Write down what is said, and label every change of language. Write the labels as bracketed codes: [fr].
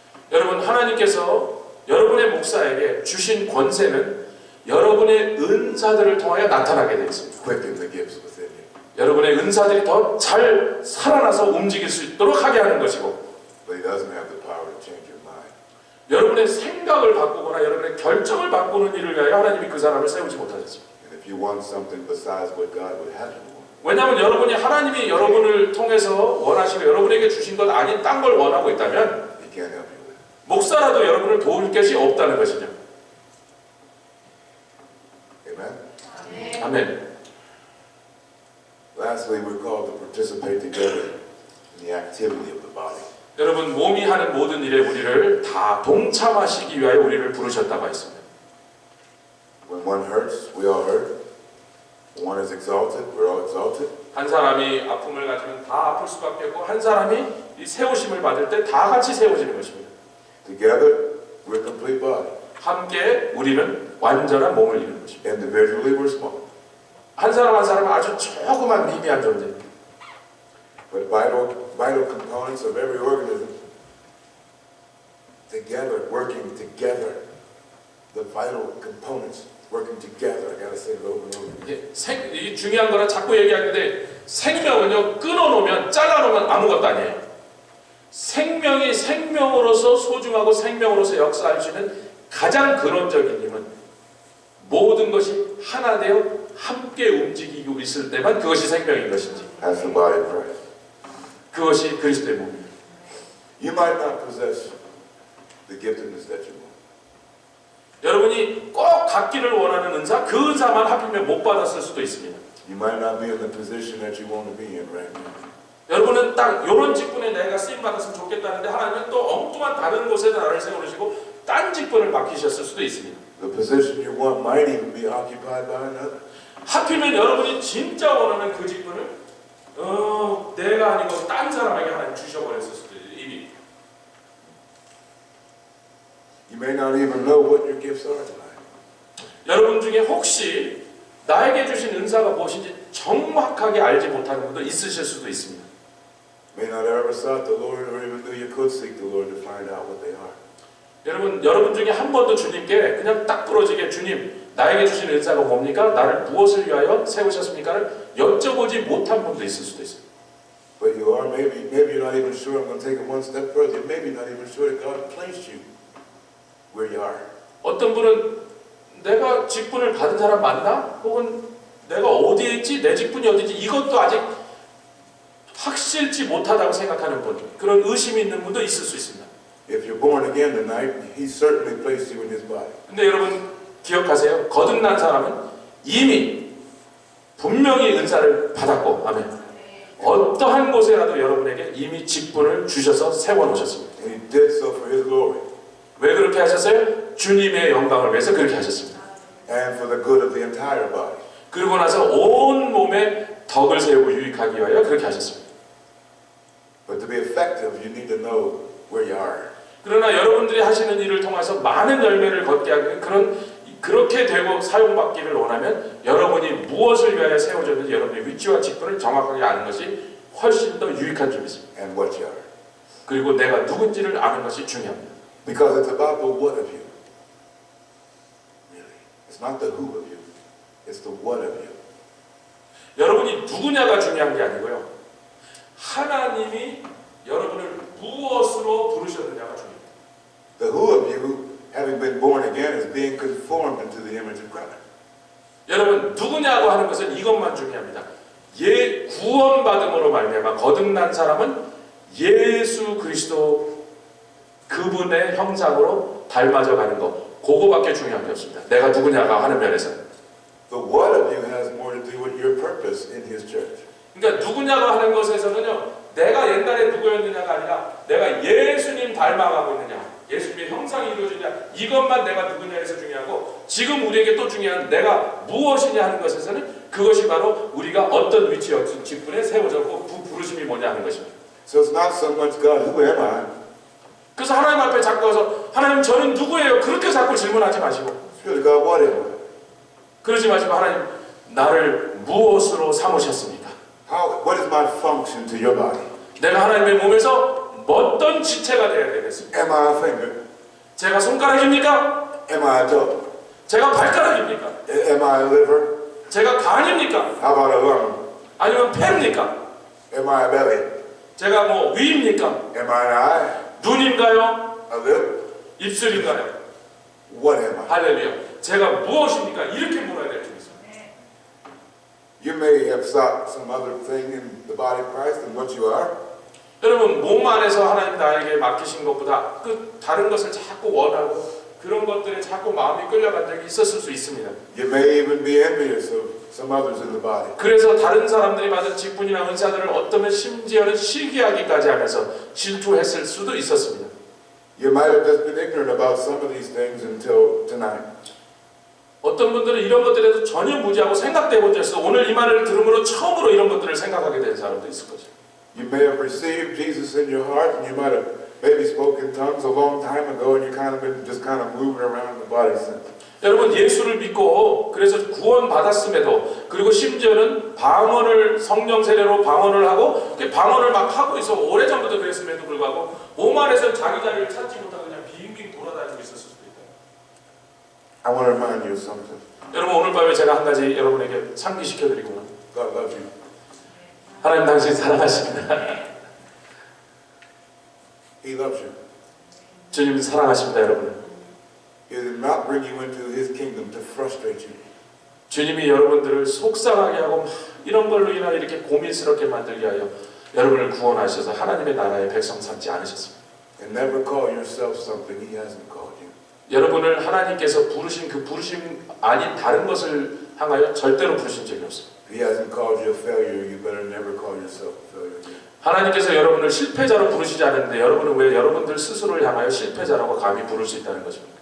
[ko] 여러분, 하나님께서 여러분의 목사에게 주신 권세는 여러분의 은사들을 통하여 나타나게 되어 있습니다. [en] Quicken the gifts within you. [ko] 여러분의 은사들이 더 잘 살아나서 움직일 수 있도록 하게 하는 것이고, [en] But he doesn't have the power to change your mind. [ko] 여러분의 생각을 바꾸거나 여러분의 결정을 바꾸는 일을 위하여 하나님이 그 사람을 세우지 못하셨습니다. [en] And if you want something besides what God would have you want, [ko] 왜냐하면 여러분이 하나님이 여러분을 통해서 원하시고 여러분에게 주신 것 아닌 딴 걸 원하고 있다면 [en] he can't help you with it. [ko] 목사라도 여러분을 도울 것이 없다는 것이죠. [en] Amen? [ko] 아멘. [en] Lastly, we're called to participate together in the activity of the body. [ko] 여러분, 몸이 하는 모든 일에 우리를 다 동참하시기 위하여 우리를 부르셨다고 했습니다. [en] When one hurts, we all hurt. When one is exalted, we're all exalted. [ko] 한 사람이 아픔을 가지면 다 아플 수밖에 없고, 한 사람이 이 세우심을 받을 때 다 같이 세워지는 것입니다. [en] Together, we're a complete body. [ko] 함께 우리는 완전한 몸을 이루는 것입니다. [en] Individually, we're small. [ko] 한 사람 한 사람은 아주 조그만 미미한 존재입니다. [en] But vital components of every organism, together, working together. The vital components working together. I gotta say it over and over. [ko] 이게 중요한 거라 자꾸 얘기하는데, 생명은요, 끊어놓으면, 잘라놓으면 아무것도 아니에요. 생명이 생명으로서 소중하고 생명으로서 역사할 수 있는 가장 근원적인 힘은 모든 것이 하나 되어 함께 움직이고 있을 때만 그것이 생명인 것인지, [en] That's the body of Christ. [ko] 그것이 그리스도의 몸입니다. [en] You might not possess the giftedness that you want. [ko] 여러분이 꼭 갖기를 원하는 은사, 그 은사만 하필이면 못 받았을 수도 있습니다. [en] You might not be in the position that you want to be in right now. [ko] 여러분은 딱 이런 직분에 내가 쓰임 받았으면 좋겠다는데 하나님은 또 엉뚱한 다른 곳에 나를 세우시고 딴 직분을 맡기셨을 수도 있습니다. [en] The position you want might even be occupied by another. [ko] 하필이면 여러분이 진짜 원하는 그 직분을 내가 아니고 딴 사람에게 하나님 주셔버렸을 수도 있어요. 이미. [en] You may not even know what your gifts are tonight. [ko] 여러분 중에 혹시 나에게 주신 은사가 무엇인지 정확하게 알지 못하는 분도 있으실 수도 있습니다. [en] May not have ever sought the Lord or even knew you could seek the Lord to find out what they are. [ko] 여러분 중에 한 번도 주님께 그냥 딱 부러지게 주님 나에게 주신 은사가 뭡니까? 나를 무엇을 위하여 세우셨습니까를 여쭤보지 못한 분도 있을 수도 있어요. [en] But you are maybe you're not even sure. I'm going to take it one step further. You're maybe not even sure that God placed you where you are. [ko] 어떤 분은 내가 직분을 받은 사람 맞나? 혹은 내가 어디에 있지? 내 직분이 어디지? 이것도 아직 확실치 못하다고 생각하는 분, 그런 의심이 있는 분도 있을 수 있습니다. [en] If you're born again tonight, He certainly placed you in His body. [ko] 근데 여러분 기억하세요. 거듭난 사람은 이미 분명히 은사를 받았고, 아멘. 어떠한 곳에라도 여러분에게 이미 직분을 주셔서 세워놓으셨습니다. [en] And He did so for His glory. [ko] 왜 그렇게 하셨어요? 주님의 영광을 위해서 그렇게 하셨습니다. [en] And for the good of the entire body. [ko] 그리고 나서 온 몸에 덕을 세우고 유익하기 위하여 그렇게 하셨습니다. [en] But to be effective, you need to know where you are. [ko] 그러나 여러분들이 하시는 일을 통해서 많은 열매를 걷게 하는 그렇게 되고 사용받기를 원하면 여러분이 무엇을 위하여 세워졌는지 여러분의 위치와 직분을 정확하게 아는 것이 훨씬 더 유익한 점이 있습니다. [en] And what you are. [ko] 그리고 내가 누군지를 아는 것이 중요합니다. [en] Because it's about the what of you. Really. It's not the who of you. It's the what of you. [ko] 여러분이 누구냐가 중요한 게 아니고요. 하나님이 여러분을 무엇으로 부르셨느냐가 중요합니다. [en] The who of you, having been born again, is being conformed into the image of Christ. [ko] 여러분 누구냐고 하는 것은 이것만 중요합니다. 구원받음으로 말미암아 거듭난 사람은 예수 그리스도 그분의 형상으로 닮아져 가는 것, 그거밖에 중요한 게 없습니다. 내가 누구냐가 하는 면에서. [en] The what of you has more to do with your purpose in His church. [ko] 그러니까 누구냐가 하는 것에서는요, 내가 옛날에 누구였느냐가 아니라 내가 예수님 닮아가고 있느냐, 예수님의 형상이 이루어지냐, 이것만 내가 누구냐에서 중요하고, 지금 우리에게 또 중요한 내가 무엇이냐 하는 것에서는 그것이 바로 우리가 어떤 위치, 어떤 직분에 세워졌고 그 부르심이 뭐냐 하는 것입니다. [en] So it's not so much God, who am I? [ko] 그래서 하나님 앞에 자꾸 가서 하나님 저는 누구예요? 그렇게 자꾸 질문하지 마시고 [en] It's really God, what am I? [ko] 그러지 마시고 하나님 나를 무엇으로 삼으셨습니까? [en] What is my function to your body? [ko] 내가 하나님의 몸에서 어떤 지체가 되어야 되겠습니까? [en] Am I a finger? [ko] 제가 손가락입니까? [en] Am I a toe? [ko] 제가 발가락입니까? [en] Am I a liver? [ko] 제가 간입니까? [en] How about a lung? [ko] 아니면 폐입니까? [en] Am I a belly? [ko] 제가 뭐 위입니까? [en] Am I an eye? [ko] 눈인가요? [en] A lip? [ko] 입술인가요? [en] What am I? [ko] 할렐루야. 제가 무엇입니까? 이렇게 물어야 될 줄 있어요. [en] You may have sought some other thing in the body of Christ than what you are. [ko] 여러분 몸 안에서 하나님 나에게 맡기신 것보다 그 다른 것을 자꾸 원하고 그런 것들에 자꾸 마음이 끌려간 적이 있었을 수 있습니다. [en] You may even be envious of some others in the body. [ko] 그래서 다른 사람들이 받은 직분이나 은사들을 어쩌면 심지어는 시기하기까지 하면서 질투했을 수도 있었습니다. [en] You might have just been ignorant about some of these things until tonight. [ko] 어떤 분들은 이런 것들에 대해서 전혀 무지하고 생각도 해본 적이 없어요. 오늘 이 말을 들음으로 처음으로 이런 것들을 생각하게 된 사람도 있을 거죠. [en] You may have received Jesus in your heart, and you might have maybe spoken tongues a long time ago, and you kind of been just kind of moving around the body since. [ko] 여러분 예수를 믿고 그래서 구원 받았음에도 그리고 심지어는 방언을 성령 세례로 방언을 하고 그 방언을 막 하고 있어 오래전부터 그랬음에도 불구하고 몸 안에서 자기 자리를 찾지 못하고 그냥 빙빙 돌아다니고 있었을 수도 있다. [en] I want to remind you of something. [ko] 여러분 오늘 밤에 제가 한 가지 여러분에게 상기시켜드리구나. [en] God loves you. [ko] 하나님 당신 사랑하십니다. [en] He loves you. [ko] 주님 사랑하십니다 여러분. [en] He did not bring you into His kingdom to frustrate you. [ko] 주님이 여러분들을 속상하게 하고 막 이런 걸로 인하여 이렇게 고민스럽게 만들게 하여 여러분을 구원하셔서 하나님의 나라의 백성 삼지 않으셨습니다. [en] And never call yourself something He hasn't called you. [ko] 여러분을 하나님께서 부르신 그 부르심 아닌 다른 것을 향하여 절대로 부르신 적이 없습니다. [en] If He hasn't called you a failure, you better never call yourself a failure again. [ko] 하나님께서 여러분을 실패자로 부르시지 않는데 여러분은 왜 여러분들 스스로를 향하여 실패자라고 감히 부를 수 있다는 것입니다.